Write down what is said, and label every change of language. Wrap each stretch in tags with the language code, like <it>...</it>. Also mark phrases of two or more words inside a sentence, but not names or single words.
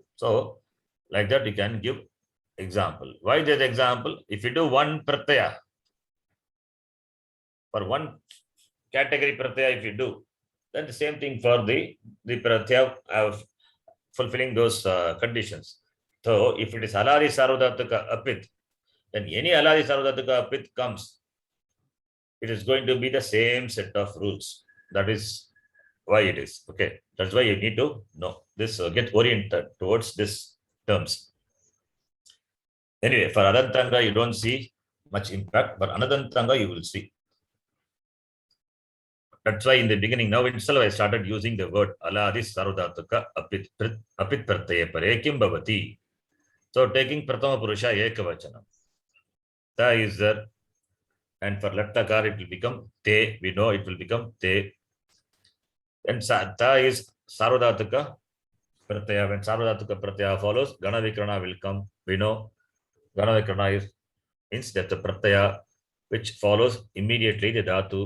<en>So like that you can give example. Why that example? If you do one pratyaya, for one category pratyaya, if you do, then the same thing for the pratyaya of fulfilling those conditions. So if it is</en> <sa>हलादि सार्वधातुक अपित्,</sa> <en>then any</en> <sa>हलादि सार्वधातुक अपित्</sa> <en>comes, it is going to be the same set of rules. That is why it is. Okay, that's why you need to know this, get oriented towards this terms. Anyway, for Adantanga, you don't see much impact, but Anadantanga, you will see. That's why in the beginning, now itself, I started using the word</en> <sa>अलादि सार्वधातुक अपित् प्रत्यय परे किं भवति. So taking प्रथम पुरुष एकवचनम्.</sa> <en>Ta is there. And for lattakar, it will become te. We know it will become te. And ta is</en> <sa>सार्वधातुक प्रत्यय.</sa> <en>When</en> <sa>सार्वधातुक प्रत्यय</sa> <en>follows,</en> <sa>गण विकरण</sa> <en>will come. We know</en> <sa>गण विकरण</sa> <en>means that the pratyaya which follows immediately the dhatu.</en>